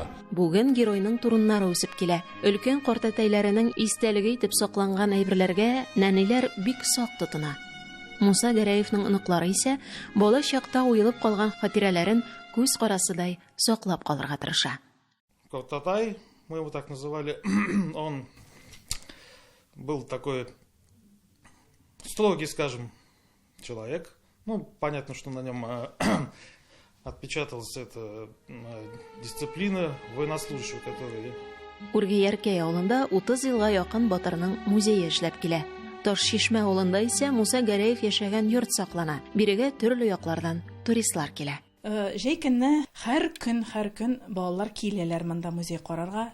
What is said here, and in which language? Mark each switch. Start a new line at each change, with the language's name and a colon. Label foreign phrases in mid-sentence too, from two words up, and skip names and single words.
Tatar: Бүген геройның турыннары үсеп килә. Өлкән картәтәйләренең истәлеге итеп сакланган әйберләргә нәниләр бик сак тотына. Муса Гәрәевнең оныклары исә бала чакта уелып калган хатирәләрен күз карасыдай саклап калырга тырыша. Картатай,
Russian: мы его так называли, он был такой строгий, скажем, человек. Ну, понятно, что на нем отпечаталась эта дисциплина военнослужащего, который...
Tatar: Үргәяркәй авылында 30 елга якын батырның музее эшләп килә. Ташшишмә авылында исә Муса Гәрәев яшәгән йорт саклана. Бирегә төрле яклардан туристлар килә. Җәй көнне һәр көн балалар киләләр монда музей карарга.